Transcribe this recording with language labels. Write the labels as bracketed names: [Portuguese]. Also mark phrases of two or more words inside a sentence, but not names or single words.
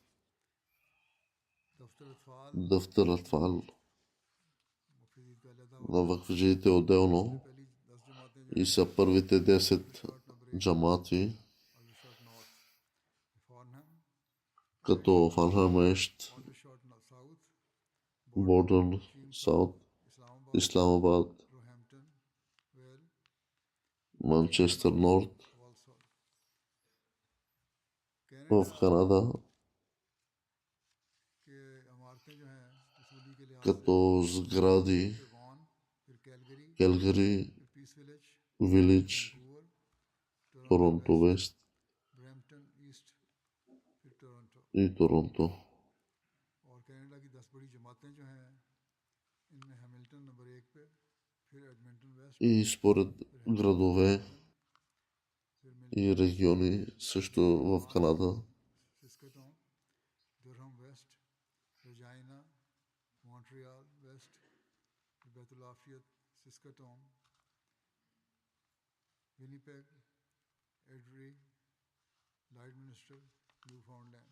[Bulgarian] Дафтар Атфал на Вакф Джадид е отделно и са първите 10 джамати, като Фарнхам Ещ, Бордън Саут, Исламабад, Манчестър Норт. В Канада, като сгради Келгари, [Urdu] विलेज, वैंकूवर, टोरंटो टोरंटो वेस्ट, वेस्ट برامپٹن ایسٹ، پھر ٹورنٹو. y टोरंटो. اور کینیڈا کی 10 بڑی جماعتیں جو ہیں ان میں ہیملٹن نمبر 1 پے، پھر ایڈمنٹن ویسٹ, [Bulgarian] И според [Urdu] پھر ہیمبرگ [Bulgarian] градове [Urdu] ملٹن، پھر [Bulgarian] и [Urdu] मिल्टन ईस्ट, [Bulgarian] региони също в [Urdu] ओमाहा [Bulgarian] Канада. [Urdu] سسکاٹون، ڈرہم ویسٹ، ریجائنا، مونٹریال ویسٹ، پھر بیت العافیت، سسکاٹون، ونی پیگ، ایڈری، لائیڈمنسٹر، نیو فاؤنڈ لینڈ.